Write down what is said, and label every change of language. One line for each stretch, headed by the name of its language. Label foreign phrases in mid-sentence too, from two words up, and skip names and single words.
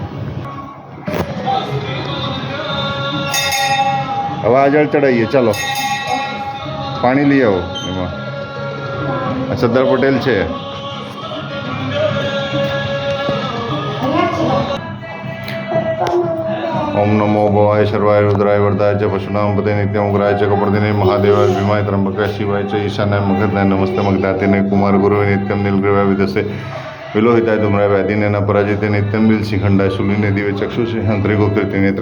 Gujarati: હવે આગળ ચડાવીએ ચાલો પાણી લઈ આવો એમાં આ સરદાર પટેલ છે
Sanskrit: ओम नमो भवाय सर्वाय रुद्राय वरदाय च पशुनाम पते नित्यम उग्राय च कपर्दिने महादेवाय भीमाय त्र्यंबकाय शिवाय च ईशानाय मगधाय नमस्ते मगधातिने कुमार गुरुवे नित्यम नीलग्रीवाय विदसे विलोहिताय धूम्राय व्याधिने न पराजिते नित्यम नीलशिखंडाय शूलिने दिवे चक्षुषे हंत्रिको कीर्ति नेत्राय